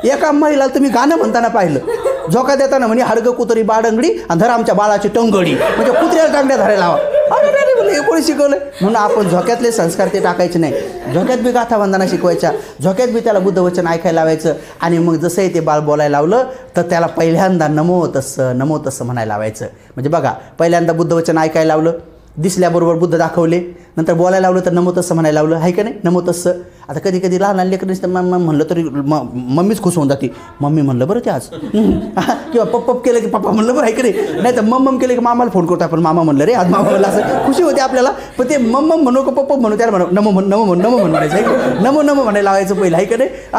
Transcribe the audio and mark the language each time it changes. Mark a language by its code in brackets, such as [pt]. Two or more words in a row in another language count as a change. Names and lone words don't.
[mr] एका महिलाला तुम्ही गाणं म्हणताना पाहिलं, झोका देताना म्हणे हडगं कुत्री बाडंगडी आणि धर आमच्या बाळाची टंगडी, म्हणजे कुत्र्याला टांगड्या धरायला हवा. हे कोणी शिकवलं? म्हणून आपण झोक्यातले संस्कार ते टाकायचे नाही. झोक्यात बी गाथा वंदना शिकवायच्या, झोक्यात बी त्याला बुद्ध वचन ऐकायला लावायचं. आणि मग जसंही ते बाळ बोलायला लावलं तर त्याला पहिल्यांदा [pi] नमो तस्स [mr] म्हणायला लावायचं. म्हणजे बघा, पहिल्यांदा बुद्ध वचन ऐकायला लावलं, दिसल्याबरोबर बुद्ध दाखवले, नंतर बोलायला लावलं तर [pi] नमो तस्स [mr] म्हणायला लावलं, आहे का नाही? [pi] नमो तस्स. [mr] आता कधी कधी लहान लहान लेकरं दिसतं म्हणलं तरी मम्मीच खुश होऊन जाते. मम्मी म्हणलं बरं ते आज, किंवा पप्प केलं की पप्पा म्हणलं बरं, आहे का नाही तर मम्म केलं की मामाला फोन करतो आपण, मामा म्हणलं रे आज, मामा म्हणलं, असं खुशी होते आपल्याला. पण ते मम्म म्हणू का पप्प म्हणू, त्याला म्हणू नमो म्हणायचं, आहे नमो म्हणायला लावायचं पहिलं, आहे का नाही?